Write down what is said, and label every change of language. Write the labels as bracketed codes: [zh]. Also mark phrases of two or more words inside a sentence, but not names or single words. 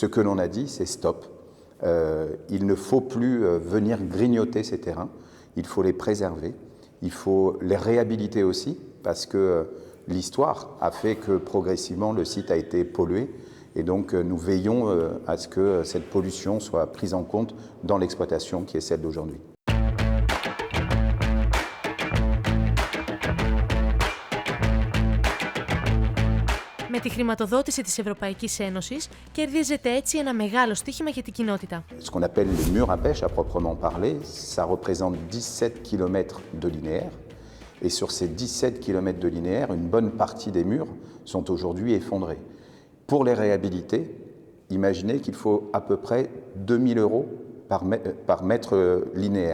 [fr] Ce que l'on a dit, c'est stop. Il ne faut plus venir grignoter ces terrains, il faut les préserver, il faut les réhabiliter aussi, parce que l'histoire a fait que progressivement le site a été pollué, et donc nous veillons à ce que cette pollution soit prise en compte dans l'exploitation qui est celle d'aujourd'hui. [el] Με τη χρηματοδότηση της Ευρωπαϊκής Ένωσης κερδίζεται έτσι ένα μεγάλο στοίχημα για την κοινότητα. [fr] Ce qu'on appelle les murs à pêche à proprement parler, ça représente 17 km de linéaire. Et sur ces 17 km de linéaire, une bonne partie des murs sont aujourd'hui effondrés. Pour les réhabiliter, imaginez qu'il faut à peu près 2 000 € par mètre linéaire.